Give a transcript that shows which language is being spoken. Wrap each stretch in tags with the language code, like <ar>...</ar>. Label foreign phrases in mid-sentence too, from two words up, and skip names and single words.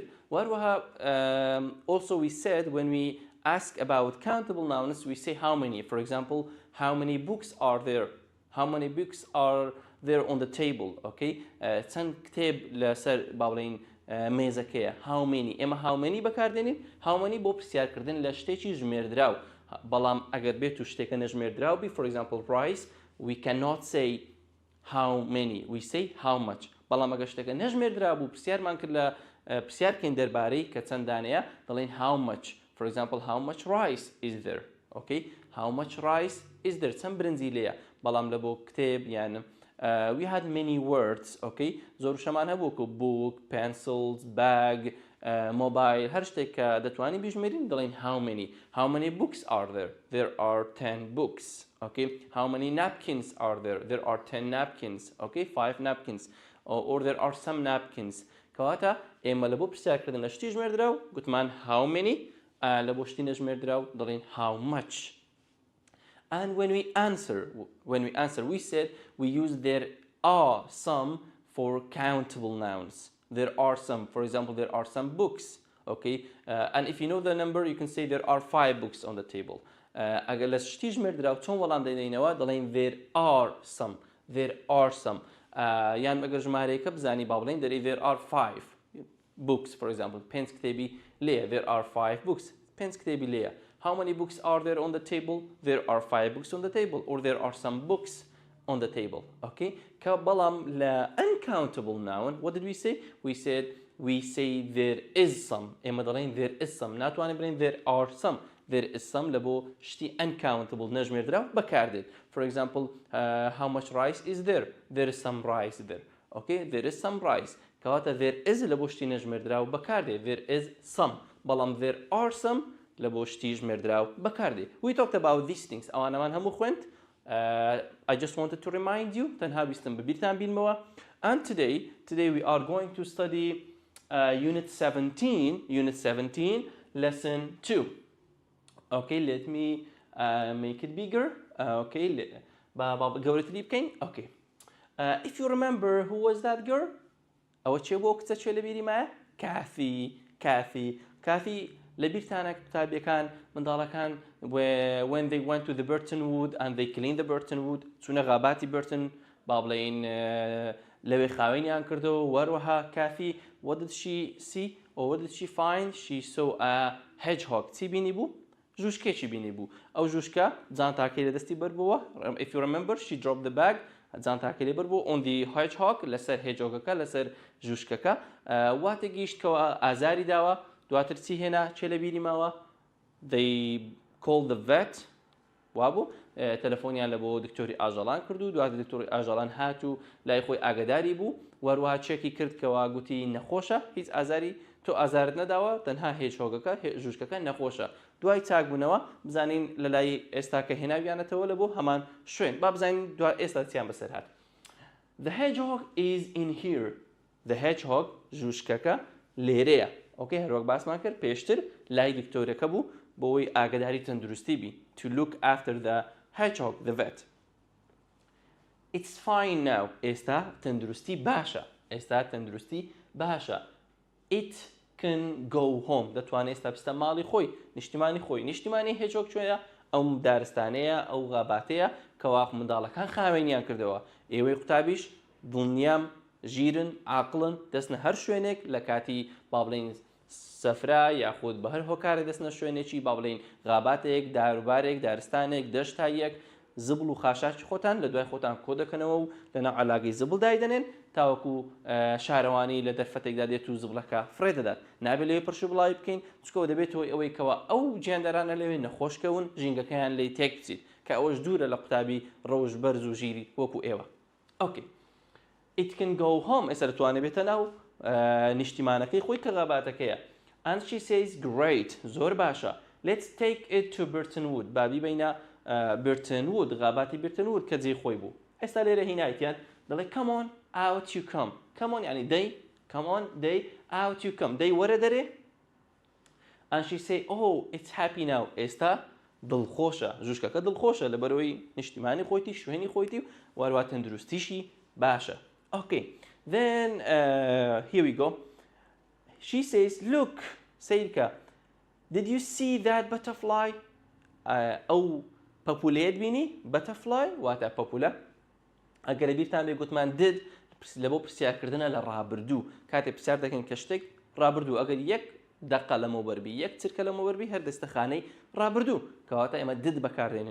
<en>وەروەها also we said when we ask about countable nouns we say how many. For example, how many books are there? How many books are there on the table? Okay?</en> <ckb>چەند کتێب لەسەر با بڵێن مێزەکەیە.</ckb> <en>how many.</en> <ckb>ئێمە</ckb> <en>how many</en> <ckb>بەکاردێنین.</ckb> <en>how many</en> <ckb>بۆ پرسیارکردن لە شتێکی ژمێردراو. بەڵام ئەگەر بێت و شتێکە نەژمێردراو بی،</ckb> <en>for example rice، we cannot say how many، we say how much.</en> <ckb>بەڵام ئەگەر شتێکە نەژمێردرا بوو پرسیارمان کرد لە پرسیارکەین دەربارەی کە چەند دانەیە دەڵێن</ckb> <en>how much. For example, how much rice is there? Okay? How much rice is there?</en> <ckb>چەند برنجی لێیە. بەڵام لە بۆ کتێب یان</ckb> <en>we had many words. Okay?</en> <ckb>زۆر شەمان هەبوو کە</ckb> <en>book، pencils، bag، mobile،</en> <ckb>هەر شتێک کە دەتوانین بیژمێرین دەڵێن</ckb> <en>how many. How many books are there? There are 10 books. Okay? How many napkins are there? There are 10 napkins. Okay? 5 napkins. Or there are some napkins.</en> <ckb>کەواتە ئێمە لە بۆ پرسیارکردن لە شتی ژمێردراو گوتمان</ckb> <en>how many،</en> <ckb>لە بۆ شتی نەژمێردراو دەڵێن</ckb> <en>how much. And when we answer we said we use there are some for countable nouns. There are some. For example, there are some books. Okay? And if you know the number, you can say there are 5 books on the table.</en> <ckb>ئەگەر لە شتی ژمێردراو چۆن وەڵام دەدەینەوە دەڵێن</ckb> <en>there are some. There are some.</en> <ckb>یان ئەگەر ژمارەیەکە بزانی با بڵێن دەرێ</ckb> <en>there are 5 books. For example,</en> <ckb>5 کتێبی لێیە.</ckb> <en>There are 5 books. 5</en> <ckb>کتێبی لێیە.</ckb> <en>How many books are there on the table? There are 5 books on the table. Or there are some books on the table. Okay?</en> <ckb>کە بەڵام لە</ckb> <en>uncountable noun what did we say? We say there is some.</en> <ckb>ئێمە دەڵێن</ckb> <en>there is some.</en> <ckb>ناتوانین بڵێن</ckb> <en>there are some. There is some</en> <ckb>لە بۆ شتی uncountable نەژمێردراو بەکاردێت.</ckb> <en>For example, how much rice is there? There is some rice there. Okay? There is some rice.</en> <ckb>کەواتە there is لە بۆ شتی نەژمێردراو بەکاردێت.</ckb> <en>There is some.</en> <ckb>بەڵام</ckb> <en>there are some</en> <ckb>لە بۆ شتی ژمێردراو بەکاردێت.</ckb> <en>We talked about these things.</en> <ckb>ئەوانەمان هەموو خوێند</ckb> <en>I just wanted to remind you</en> <ckb>تەنها ویستم ببیرتان بینمەوە.</ckb> <en>And today we are going to study unit 17 lesson 2. Okay, let me make it bigger.</en> <ckb>Okay, گەورەتری بکەین.</ckb> <en>Okay. If you remember, who was that girl?</en> <ckb>ئەوە چێ بۆ کچە چێ لە بیری مایە؟ کافی لە بیرتانە کتابیەکان منداڵەکان</ckb> <en>when they went to the Burton Wood and they cleaned the Burton Wood</en> <ckb>چوونە غاباتی برتن با بڵێن لەوێ خاوێنیان کردەوە وەروەها کافی</ckb> <en>what did she see or what did she find? She saw a hedgehog.</en> <ckb>چی بینی بوو؟ ژوشکێکی بینی بوو. ئەو ژوشکە جانتاکەی لە دەستی بەربووە.</ckb> <en>If you remember, she dropped the bag.</en> <ckb>جانتاکەی لێ بەربوو</ckb> <en>on the hedgehog</en> <ckb>لەسەر هێجۆگەکە لەسەر ژوشکەکە. واتە گەیشتکەوە ئازاری داوە. دواتر چی هێنا چێ لە بیری ماوە؟ They called the vet. وابوو تەلەفۆنیان لە بۆ دکتۆری ئاژەڵان کردو. دواتر دکتۆری ئاژەڵان هات و لای خۆی ئاگاداری بوو. وەروەها چێکی کرد کەوا گوتی نەخۆشە هیچ ئازاری تۆ ئازارت نەداوە تەنها هێجۆگەکە ژوشکەکە نەخۆشە. دوای چاکبوونەوە بزانین لە لای ئێستا کە هێناویانەتەوە لە بۆ هەمان شوێن. با بزانین دوای ئێستا چیان بەسەر هات.</ckb> <en>The hedgehog is in here. The hedgehog</en> <ckb>ژوشکەکە لێرەیە. Okay, هەروەک باسمان کرد پێشتر لای دکتۆرەکە بوو بۆەوەی ئاگاداری تەندروستی بی.</ckb> <en>To look after the hedgehog, the vet. It's fine now.</en> <ckb>ئێستا تەندروستی باشە.</ckb> <en>It can go home.</en> <ckb>دەتوانێت ئێستا بستە ماڵی خۆی نیشتیمانی خۆی. نیشتیمانی هێجۆک کوێیە؟ ئەو دارستانەیە ئەو غاباتەیە کەوا منداڵەکان خاوێنیان کردەوە. ئێوەی قوتابیش دڵنیام ژیرن عاقڵن دەستنە هەر شوێنێک لە کاتی با بڵێن سەفرا یاخود بە هەر هۆکارێک دەستنە شوێنێکی با بڵێن غاباتێک داروبارێک دارستانێک دەشتایەک زبڵ و خاشاکی خۆتان لە دوای خۆتان کۆ دەکەنەوە و لەناو عەلاگەی زبڵ دایدەنێن تاوەکو شارەوانی لە دەرفەتێکدا دێت و زبڵەکە فڕێ دەدات. نابێت لەوێ پڕش و بڵاوی بکەین چکەوە دەبێتەوە ئەوەی کەوە ئەو گیاندەرانە لەوێ نەخۆشکەون ژینگەکەیان لێی تێک بچیت کە ئەوەش دوورە لە قوتابی ڕەوش بەرز و ژیری وەکو ئێوە.</ckb> <en>Okay. It can go home.</en> <ckb>ئێستا دەتوانێت بێتە ناو نیشتیمانەکەی خۆی کە غاباتەکەیە.</ckb> <en>And she says, great,</en> <ckb>زۆر باشە.</ckb> <en>Let's take it to Burton Wood.</en> <ckb>بابی بینە Burton Wood, غاباتی Burton Wood کە جێی خۆی بوو. ئێستا لێرە هینایەتیان دەڵێ</ckb> <en>come on, out you come. Come on</en> <ckb>یعنی دەی</ckb> <en>come on, دەی out you come.</en> <ckb>دەی وەرە دەرێ.</ckb> <en>And she say, oh, it's happy now.</en> <ckb>ئێستا دڵخۆشە. ژوشکەکە دڵخۆشە لەبەرەوەی نیشتیمانی خۆیتی شوێنی خۆیتی و هەروە تەندروستیشی باشە.</ckb> <en>Okay. Then here we go. She says, look, سیرکە, did you see that butterfly?</en> <ckb>ئەو پەپولەیەت بینی؟ butterfly واتە پەپولە. ئەگەر بیرتان بێ گوتمان did لە بۆ پرسیارکردنە لە ڕابردوو. کاتێک پرسیار دەکەن کە شتێک ڕابردوو. ئەگەر یەک دقە لەمەوە بەربی یەک چرکە لەمەوە بەربی هەر دەستەخانەی ڕابردوو کەواتە ئێمە did بەکاردێنین.</ckb>